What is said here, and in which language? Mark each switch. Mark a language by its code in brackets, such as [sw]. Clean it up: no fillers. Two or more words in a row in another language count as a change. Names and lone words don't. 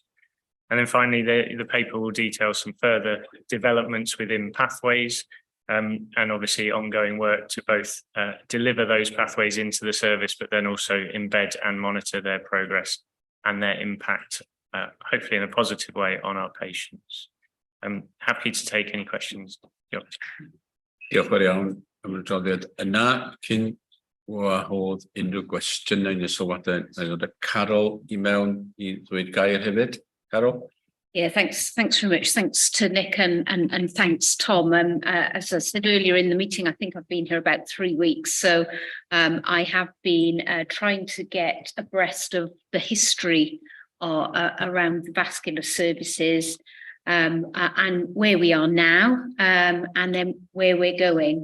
[en] And then finally, the paper will detail some further developments within pathways, and obviously ongoing work to both deliver those pathways into the service, but then also embed and monitor their progress and their impact, hopefully in a positive way, on our patients. I'm happy to take any questions. [cy] Diolch yn fawr iawn am y adroddiad yna. Cyn wahodd unrhyw gwestiynau neu sylwadau, neu ddod y Carol I mewn I ddweud gair hefyd. Carol? [en] Yeah, thanks very much. Thanks to Nick and thanks Tom. As I said earlier in the meeting, I think I've been here about 3 weeks, so I have been trying to get abreast of the history around the vascular services, and where we are now, and then where we're going.